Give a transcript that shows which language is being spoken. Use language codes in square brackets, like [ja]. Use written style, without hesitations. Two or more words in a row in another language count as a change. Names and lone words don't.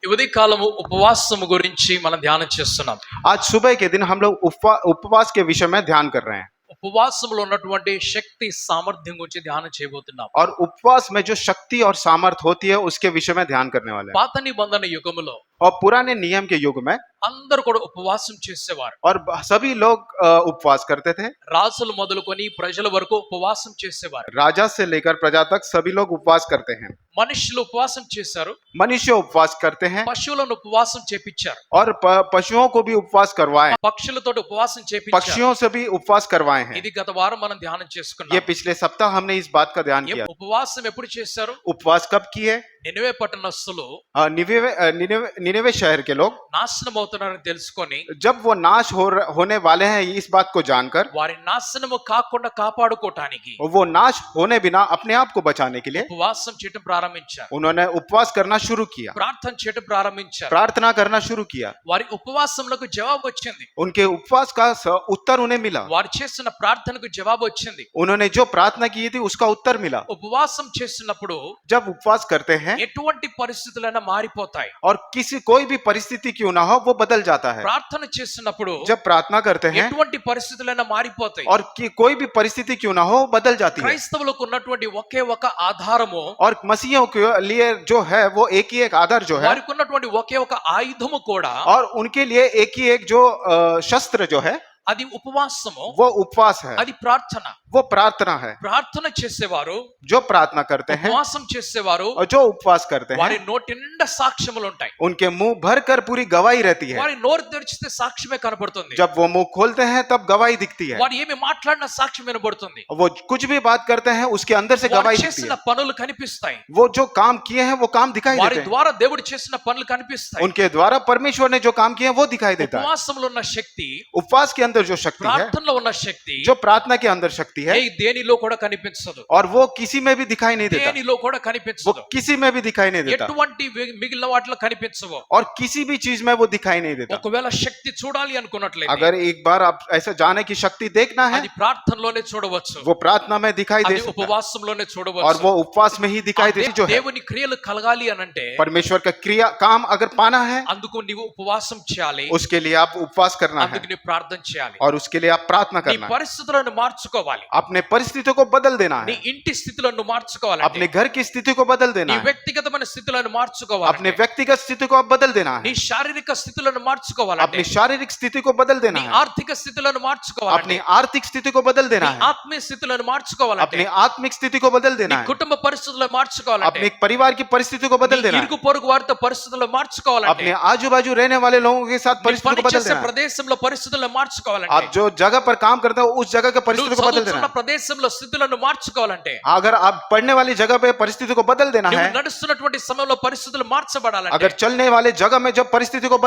[te] ఉదయకాలము ఉపవాసము గురించి మనం ధ్యానం చేస్తున్నాం. [hi] आज सुबह के दिन हम लोग उपवास के विषय में ध्यान कर रहे हैं [te] ఉపవాసములో ఉన్నటువంటి శక్తి సామర్థ్యం గురించి ధ్యానం చేయబోతున్నాం. [hi] और उपवास में जो शक्ति और सामर्थ होती है उसके विषय में ध्यान करने वाले हैं। [te] పాత నిబంధన యుగములో [hi] और पुराने नियम के युग में [te] అందరూ కూడా ఉపవాసం చేసేవారు. [hi] और सभी लोग उपवास करते थे। [te] రాజులు మొదలుకొని ప్రజల వరకు ఉపవాసం చేసేవారు. [hi] राजा से लेकर प्रजा तक सभी लोग उपवास करते हैं। [te] మనుషులు ఉపవాసం చేశారు, [hi] मनुष्य उपवास करते हैं [te] పశువులను ఉపవాసం చేపించారు, [hi] और पशुओं को भी उपवास करवाए, [te] పక్షులతో ఉపవాసం చేపించారు. [hi] पक्षियों से भी उपवास करवाए हैं। [te] ఇది గత వారం మనం ధ్యానం [hi] ये [te] చేసుకున్నాం. [hi] पिछले सप्ताह हमने इस बात का ध्यान किया। [te] ఉపవాసం ఎప్పుడు చేశారు? [hi] उपवास कब किए? [te] నినివే పట్టణస్థులు [hi] निनेवे शहर के लोग [te] నాశనం అవుతున్నారని తెలుసుకొని [hi] जब वो नाश होने वाले हैं इस बात को जानकर [te] వారి నాశనము కాకుండా కాపాడుకోవటానికి [hi] वो नाश होने बिना अपने आप को बचाने के लिए [te] ఉపవాసం చేయడం ప్రారంభించారు. [hi] उन्होंने उपवास करना शुरू किया, [te] ప్రార్థన చేయడం ప్రారంభించారు. [hi] प्रार्थना करना शुरू किया। [te] వారి ఉపవాసములకు జవాబు వచ్చింది. [hi] उनके उपवास का उत्तर उन्हें मिला। [te] వారు చేసిన ప్రార్థనకు జవాబు వచ్చింది. [hi] उन्होंने जो प्रार्थना की थी उसका उत्तर मिला। [te] ఉపవాసం చేసినప్పుడు [hi] जब उपवास करते हैं [te] ఎటువంటి పరిస్థితులైనా మారిపోతాయి. [hi] और कोई भी परिस्थिति क्यों ना हो वो बदल जाता है। [te] ప్రార్థన చేసినప్పుడు [hi] जब प्रार्थना करते हैं [te] ఎటువంటి పరిస్థితులైనా మారిపోతాయి. [hi] और कोई भी परिस्थिति क्यों ना हो बदल जाती है। [te] క్రైస్తవులకు ఉన్నటువంటి ఒకే ఒక ఆధారము, [hi] और मसीहियों के लिए जो है वो एक ही एक आधार जो है, [te] వారికి ఉన్నటువంటి ఒకే ఒక ఆయుధము కూడా [hi] और उनके लिए एक ही एक जो शस्त्र जो है [te] అది ఉపవాసము, [hi] वो उपवास है, [te] అది ప్రార్థన. [hi] वो प्रार्थना है। [te] ప్రార్థన చేసేవారు, [hi] जो प्रार्थना करते हैं [te] ఉపవాసం చేసేవారు, [hi] और जो उपवास करते [te] వారి [hi] हैं [te] నోటి నిండా సాక్ష్యములు ఉంటాయి. [hi] उनके मुंह भर कर पूरी गवाही रहती है। [te] వారి నోరు తెరిచితే సాక్ష్యమే కనబడుతుంది. [hi] जब वो मुंह खोलते हैं तब गवाही दिखती है। [te] వారు ఏమి మాట్లాడిన సాక్ష్యం వినబడుతుంది. [hi] वो कुछ भी बात करते हैं उसके अंदर से [te] వారు [hi] गवाही दिखती [te] చేసిన [hi] है। [te] పనులు కనిపిస్తాయి. [hi] वो जो काम किए हैं वो काम दिखाई [te] వారి [hi] देते हैं। [te] ద్వారా దేవుడు చేసిన పనులు కనిపిస్తాయి. [hi] उनके द्वारा परमेश्वर ने जो काम किए हैं वो दिखाई देता है। [te] ఉపవాసంలో ఉన్న శక్తి, [hi] उपवास के अंदर जो शक्ति है, [te] ప్రార్థనలో ఉన్న శక్తి [hi] जो प्रार्थना के अंदर शक्ति है, [te] దేనిలో కూడా కనిపించదు. [hi] और वो किसी में भी दिखाई नहीं देता, [te] దేనిలో కూడా [hi] वो [te] కనిపించదు. [hi] किसी में भी दिखाई नहीं देता, [te] ఎటువంటి మిగిలిన వాటిలో కనిపించవు. [hi] और किसी भी चीज में वो दिखाई नहीं देता। [te] ఒకవేళ శక్తి చూడాలి అనుకున్నట్లయితే [hi] अगर एक बार आप ऐसा जाने की शक्ति देखना है [te] అది ప్రార్థనలోనే చూడవచ్చు, [hi] वो प्रार्थना में दिखाई दे [te] అది [hi] सकता है, [te] ఉపవాసంలోనే [hi] और [te] చూడవచ్చు. [hi] वो उपवास में ही दिखाई दे जो है। [te] దేవుని క్రియలు కలగాలి అనంటే [hi] परमेश्वर का क्रिया काम अगर पाना है [te] అందుకు నీవు ఉపవాసం చేయాలి, [hi] उसके लिए आप उपवास करना है, [te] అందుకు నీ ప్రార్థన చేయాలి, [hi] और उसके लिए आप प्रार्थना [te] నీ [hi] करना है, [te] పరిస్థితులను మార్చుకోవాలి, [hi] अपने परिस्थितियों को बदल देना [te] నీ [hi] है, [te] ఇంటి స్థితులను మార్చుకోవాలి, [hi] अपने घर की स्थिति को बदल [te] నీ [hi] देना है, [te] వ్యక్తిగతమైన స్థితులను [hi] अपने [te] మార్చుకోవాలి, [hi] व्यक्तिगत स्थिति को आप बदल देना [te] నీ [hi] है, [te] శారీరక స్థితులను మార్చుకోవాలి, [hi] अपनी शारीरिक स्थिति को बदल देना [te] నీ [hi] है, [te] ఆర్థిక స్థితులను మార్చుకోవాలి, [hi] अपनी आर्थिक स्थिति को बदल देना [te] నీ [hi] है, [te] ఆత్మీయ స్థితులను మార్చుకోవాలి, [hi] अपनी आत्मिक स्थिति को बदल [te] నీ [hi] देना है, [te] కుటుంబ పరిస్థితులను మార్చుకోవాలి, [hi] अपने परिवार की परिस्थिति को बदल देना [te] ఇరుగు [hi] है, [te] పొరుగు వారితో పరిస్థితులను మార్చుకోవాలి, [hi] अपने आजू बाजू रहने वाले लोगों के साथ परिस्थिति को बदल [te] చేసే [hi] देना है, [te] ప్రదేశంలో పరిస్థితులను మార్చుకోవాలంటే, [hi] आप जो जगह पर काम करते हो उस जगह की परिस्थिति को बदल देना [te] చదువుతున్న [hi] है, [te] ప్రదేశంలో స్థితులను మార్చుకోవాలంటే, [hi] अगर आप पढ़ने वाली जगह पे परिस्थिति को बदल देना [te] నువ్వు [hi] है, [te] నడుస్తున్నటువంటి సమయంలో పరిస్థితులు మార్చబడాలంటే, [hi] अगर चलने वाले जगह में जब परिस्थिति को